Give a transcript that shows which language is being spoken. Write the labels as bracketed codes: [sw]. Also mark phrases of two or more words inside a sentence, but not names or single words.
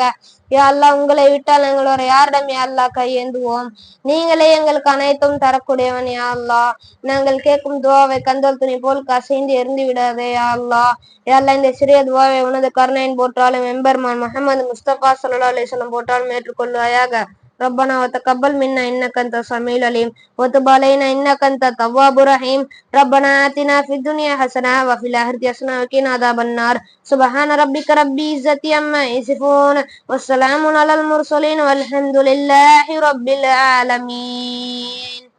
[ar] يا الله, [ta] உங்களை விட்டால் எங்களோட யாரிடம் [ar] يا الله [ta] கையேந்துவோம்? நீங்களே எங்களுக்கு அனைத்தும் தரக்கூடியவன். [ar] يا الله, [ta] நாங்கள் கேட்கும் துவாவை கந்தல் துணி போல் கசைந்து எரிந்து விடாதே. [ar] يا الله يا الله, [ta] இந்த சிறிய துவாவை உனது கருணையின் போற்றாலும் எம்பெருமான் முஹம்மது முஸ்தபா [ar] صلى الله عليه وسلم [ta] போற்றாலும் ஏற்றுக்கொள்வாயாக. [ar] ربنا وتقبل منا انك انت السميع العليم وتب علينا انك انت التواب الرحيم. ربنا آتنا في الدنيا حسنه وفي الاخره حسنه وقنا عذاب النار. سبحان ربك رب العزه عما يصفون والسلام على المرسلين والحمد لله رب العالمين.